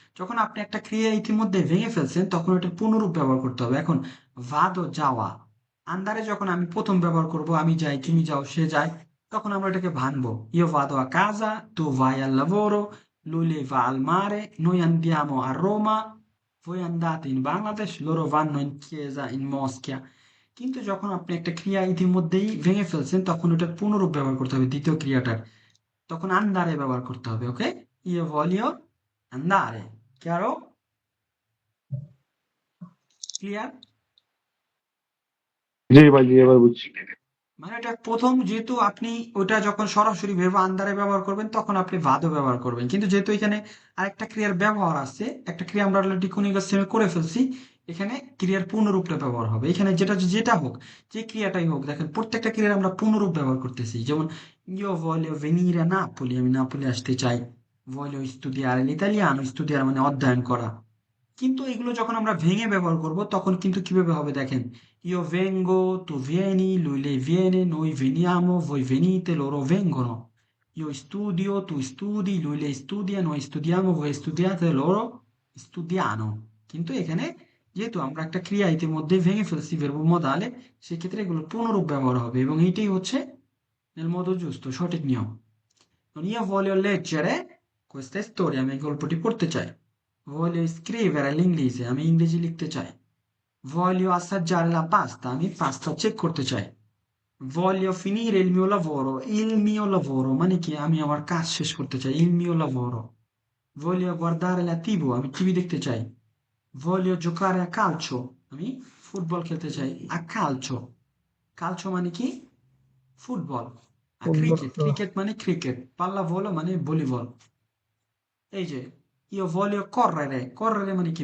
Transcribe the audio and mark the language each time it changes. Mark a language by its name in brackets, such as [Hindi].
[Bangla] যখন আপনি একটা ক্রিয়া ইতিমধ্যে ভেঙে ফেলছেন তখন ওটা পুনরূপ ব্যবহার করতে হবে। এখন ভাদো যাওয়া, আন্দারে যখন আমি প্রথম ব্যবহার করব, আমি যাই, তুমি যাও, সে যায়, তখন আমরা এটাকে ভাঙবো। [Italian] io vado a casa, tu vai al lavoro, lui lei va al mare, noi andiamo a Roma, voi andate in Bangladesh, loro vanno in chiesa in Moschia। [Bangla] কিন্তু যখন আপনি একটা ক্রিয়া ইতিমধ্যেই ভেঙে ফেলছেন তখন ওটার পুনরূপ ব্যবহার করতে হবে, দ্বিতীয় ক্রিয়াটার, তখন আন্দারে ব্যবহার করতে হবে। [Italian] ওকে, io voglio andare, chiaro? [Bangla] Clear? জি ভাই, জি এবার বুঝছি। মানে এটা প্রথম, যেহেতু আপনি ওটা যখন সরাসরি ভেবে আন্দারে ব্যবহার করবেন তখন আপনি ভাদও ব্যবহার করবেন, কিন্তু যেহেতু এখানে আরেকটা ক্রিয়ার ব্যবহার আছে, একটা ক্রিয়া আমরা অলরেডি কনিকাস সেমে করে ফেলছি, এখানে ক্রিয়ার পূর্ণরূপটা ব্যবহার হবে। এখানে যেটা যেটা হোক, যে ক্রিয়াটাই হোক, দেখেন প্রত্যেকটা ক্রিয়ার আমরা পূর্ণরূপ ব্যবহার করতেছি। [Italian] যেমন io voglio venire a Napoli, [Bangla] আমি নাপোলি আসতে চাই। [Italian] voglio studiare l'italiano, studiare [Bangla] মানে অধ্যয়ন করা। কিন্তু এগুলো যখন আমরা ভেঙে ব্যবহার করব তখন কিন্তু কিভাবে হবে দেখেন, [Italian] io vengo, tu vieni, lui lei viene, noi veniamo, voi venite, loro vengono, io studio, tu studi, lui lei studia, noi studiamo, voi studiate, loro studiano। [Bangla] কিন্তু এখানে যেহেতু আমরা একটা ক্রিয়া ইতিমধ্যে ভেঙে ফেলছি [Italian] verbo modale, [Bangla] সেক্ষেত্রে এগুলো পুনরূপ ব্যবহার হবে, এবং এইটাই হচ্ছে [Italian] nel modo giusto, [Bangla] সঠিক নিয়ম। [Italian] io voglio leggere questa storia [Bangla] আমি এই গল্পটি পড়তে চাই। [Italian] voglio scrivere l'inglese [Bangla] আমি ইংরেজি লিখতে চাই। [Italian] voglio assaggiare la pasta [Bangla] আমি পাস্তা চেক করতে চাই। [Italian] voglio finire il mio lavoro [Bangla] মানে কি আমি আমার কাজ শেষ করতে চাই, [Italian] il mio lavoro। voglio guardare la TV [Bangla] আমি টিভি দেখতে চাই। [Italian] voglio giocare a calcio [Bangla] আমি ফুটবল খেলতে চাই, [Italian] a calcio। [Bangla] calcio মানে কি? ফুটবল। আর ক্রিকেট, ফুটবল ক্রিকেট মানে ক্রিকেট। pallavolo মানে ভলিবল। এই যে [Italian] io voglio correre, [Bangla] correre মানে কি?